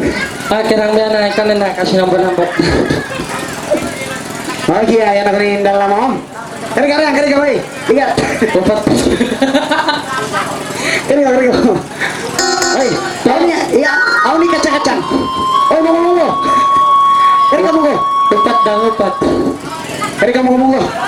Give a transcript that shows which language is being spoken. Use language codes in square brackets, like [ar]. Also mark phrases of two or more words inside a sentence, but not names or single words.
[tsg] Kirang may na ikaw na kasi nambot-nambot. Okay, ayan ako rin dala mo. Kari ka, boy. Ikat. Upat. Kari ka. Ay, tahu niya, iya, ako ni kacang-kacang. Oh, monggo. Kari ka monggo. Upat daw upat. Kari ka monggo.